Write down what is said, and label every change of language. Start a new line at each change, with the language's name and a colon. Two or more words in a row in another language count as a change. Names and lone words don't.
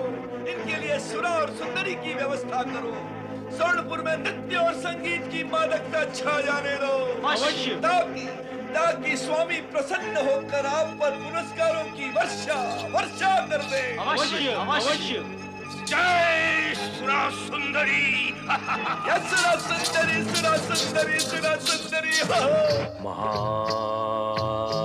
Hindi: इनके लिए सुरा और सुंदरी की व्यवस्था करो। स्वर्णपुर में नृत्य और संगीत की मादकता छा जाने दो। अवश्य। ताकि स्वामी प्रसन्न होकर आप पर पुरस्कारों की वर्षा कर दे। अवश्य अवश्य। जय सुरा सुंदरी। सुरा सुंदरी सुरा सुंदरी सुरा सुंदरी हो। महा